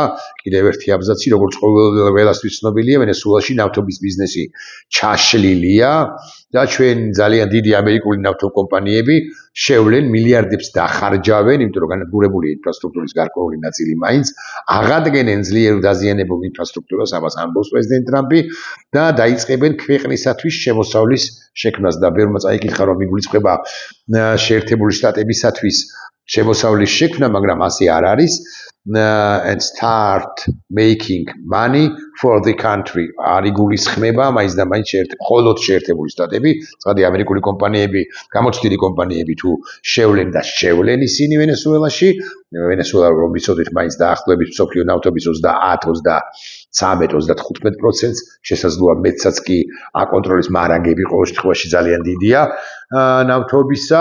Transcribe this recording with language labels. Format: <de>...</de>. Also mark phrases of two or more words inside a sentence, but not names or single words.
<ka>კიდევ ერთი აბზაცი, როგორც ყველასთვის ცნობილია, ვენესუელაში ნავთობის ბიზნესი ჩაშლილია და ჩვენ ძალიან დიდი ამერიკული ნავთობკომპანიები შევლენ მილიარდებს დახარჯავენ, იმიტომ რომ განადგურებული ინფრასტრუქტურის გარკვეული ნაწილი მაინც აღადგენენ ძლიერ დაზიანებულ ინფრასტრუქტურას, ამას ამბობს პრეზიდენტ ტრამპი და დაიწყებენ ქვეყნისათვის შემოსავლის შექმნას და ბევრმა წაიკითხა, რომ იგულისხმება შეერთებული შტატებისათვის შემოსავლის შექმნა, მაგრამ ასე არ არის.</ka> <en>And start making money for the country.</en> <ka>არ იგულისხმება მაინც და მაინც მხოლოდ შეერთებული შტატები, ცხადი ამერიკული კომპანიები, გამოცდილი კომპანიები თუ შევლენ და შევლენ ისინი ვენესუელაში. ვენესუელა რომ ვიცოდით, მაინც დაახლოებით მსოფლიო ნავთობის 30-35%, შესაძლოა მეტსაც კი აკონტროლის მარაგები ყოველ შემთხვევაში ძალიან დიდია ნავთობისა.</ka>